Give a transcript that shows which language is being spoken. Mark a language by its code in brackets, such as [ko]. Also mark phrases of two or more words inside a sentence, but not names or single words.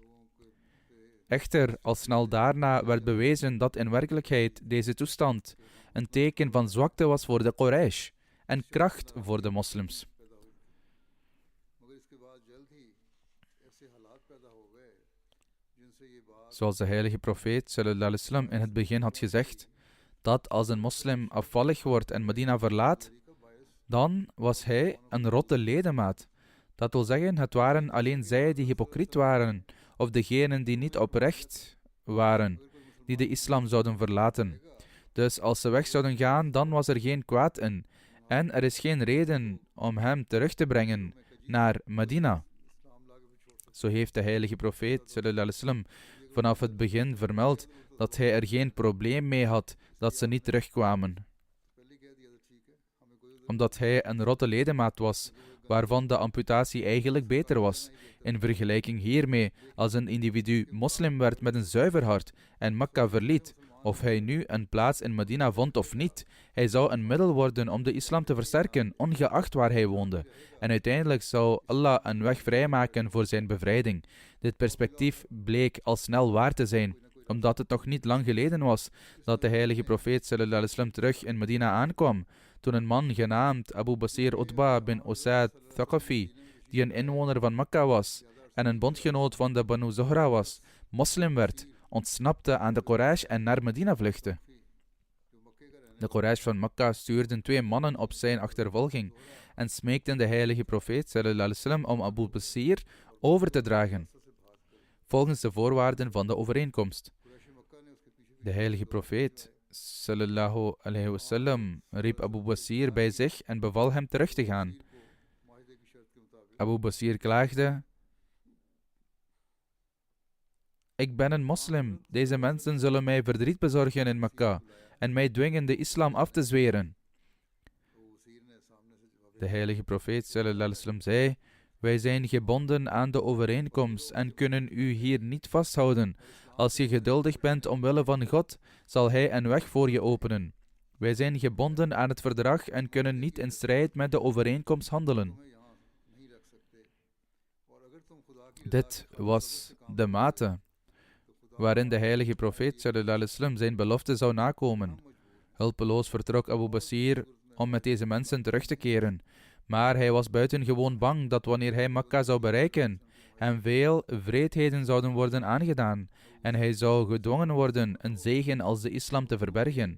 [nl] Echter, al snel daarna werd bewezen dat in werkelijkheid deze toestand een teken van zwakte was voor de Quraysh en kracht voor de moslims. Zoals de heilige profeet [ar] صلى الله عليه وسلم [nl] in het begin had gezegd, dat als een moslim afvallig wordt en Medina verlaat, dan was hij een rotte ledemaat. Dat wil zeggen, het waren alleen zij die hypocriet waren, of degenen die niet oprecht waren, die de islam zouden verlaten. Dus als ze weg zouden gaan, dan was er geen kwaad in. En er is geen reden om hem terug te brengen naar Medina. Zo heeft de heilige profeet [ar] صلى الله عليه وسلم [nl] vanaf het begin vermeld dat hij er geen probleem mee had dat ze niet terugkwamen. Omdat hij een rotte ledemaat was, waarvan de amputatie eigenlijk beter was. In vergelijking hiermee, als een individu moslim werd met een zuiver hart en Mekka verliet, of hij nu een plaats in Medina vond of niet, hij zou een middel worden om de islam te versterken, ongeacht waar hij woonde. En uiteindelijk zou Allah een weg vrijmaken voor zijn bevrijding. Dit perspectief bleek al snel waar te zijn, omdat het nog niet lang geleden was dat de heilige profeet [ar] صلى الله عليه وسلم [nl] terug in Medina aankwam, toen een man genaamd Abu Basir Utba bin Usaid Thaqafi, die een inwoner van Mekka was en een bondgenoot van de Banu Zuhra was, moslim werd, ontsnapte aan de Quraysh en naar Medina vluchtte. De Quraysh van Mekka stuurden 2 mannen op zijn achtervolging en smeekten de heilige profeet [ar] صلى الله عليه وسلم [nl] om Abu Basir over te dragen, volgens de voorwaarden van de overeenkomst. De heilige profeet [ar] صلى الله عليه وسلم [nl] riep Abu Basir bij zich en beval hem terug te gaan. Abu Basir klaagde: ik ben een moslim. Deze mensen zullen mij verdriet bezorgen in Mekka en mij dwingen de islam af te zweren. De heilige profeet [ar] صلى الله عليه وسلم [nl] zei: wij zijn gebonden aan de overeenkomst en kunnen u hier niet vasthouden. Als je geduldig bent omwille van God, zal Hij een weg voor je openen. Wij zijn gebonden aan het verdrag en kunnen niet in strijd met de overeenkomst handelen. Dit was de mate waarin de heilige profeet [ar] صلى الله عليه وسلم [nl] zijn belofte zou nakomen. Hulpeloos vertrok Abu Basir om met deze mensen terug te keren. Maar hij was buitengewoon bang dat wanneer hij Mekka zou bereiken, hem veel wreedheden zouden worden aangedaan en hij zou gedwongen worden een zegen als de islam te verbergen.